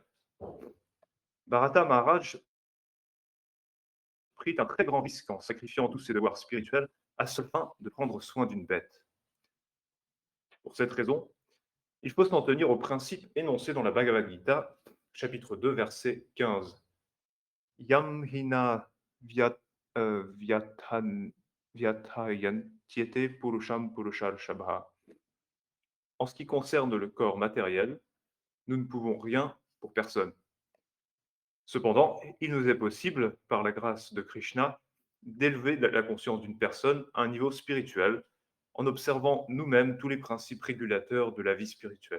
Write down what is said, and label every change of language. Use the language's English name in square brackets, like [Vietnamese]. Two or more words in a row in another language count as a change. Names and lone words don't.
[French] Bharata Maharaj prit un très grand risque en sacrifiant tous ses devoirs spirituels à seule fin de prendre soin d'une bête. Pour cette raison, il faut s'en tenir au principe énoncé dans la Bhagavad Gita, chapitre 2, verset 15. [Sanskrit] Yam hina vyatayantyete purusham purusharshabha. [French] En ce qui concerne le corps matériel, nous ne pouvons rien pour personne. Cependant, il nous est possible, par la grâce de Krishna, d'élever la conscience d'une personne à un niveau spirituel en observant nous-mêmes tous les principes régulateurs de la vie spirituelle.